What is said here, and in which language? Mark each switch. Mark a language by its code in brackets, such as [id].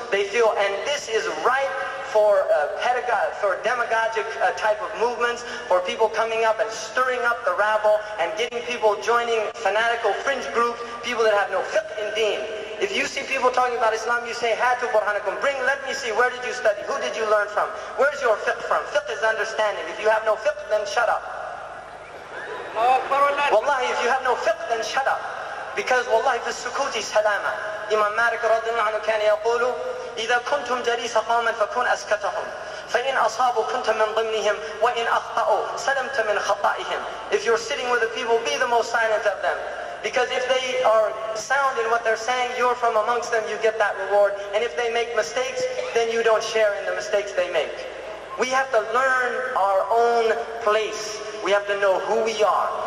[en] They feel, and this is ripe for demagogic type of movements, for people coming up and stirring up the rabble and getting people joining fanatical fringe groups, people that have no fiqh in deen. If you see people talking about Islam, you say, [ar] Hatu burhanakum, [en] let me see, where did you study? Who did you learn from? Where's your fiqh from? Fiqh is understanding. If you have no fiqh, then shut up. Wallahi, if you have no fiqh, then shut up. Because wallahi, [ar] fi sukuti salama. Imam Malik radiyallahu anhu [en] kana yaqulu, [ar] إذا كنتم جليس قوما فكن أسكتهم فإن أصابوا كنت من ضمنهم وإن أخطأوا سلمت من خطائهم. [en] If you're sitting with the people, be the most silent of them. Because if they are sound in what they're saying, you're from amongst them, you get that reward. And if they make mistakes, then you don't share in the mistakes they make. We have to learn our own place. We have to know who we are.